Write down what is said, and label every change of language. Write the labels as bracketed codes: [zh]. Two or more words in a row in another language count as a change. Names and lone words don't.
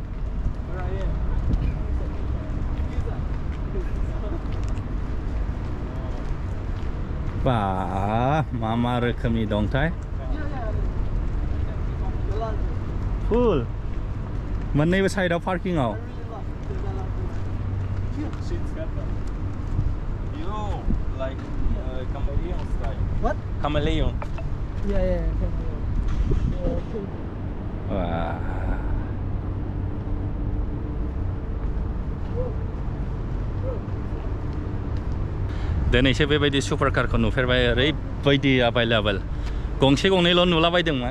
[brx] बा मा रोखोमनि दंथाय फुल मोननैबो साइडआव पार्किंआव [en] What? Chameleon. Yeah. [brx] दिनैसो बेबायदि [en] super car [brx] नुफेरबाय ओरैबायदि एभेलेबल गंसे गंनैल' नुलाबायदोंमोन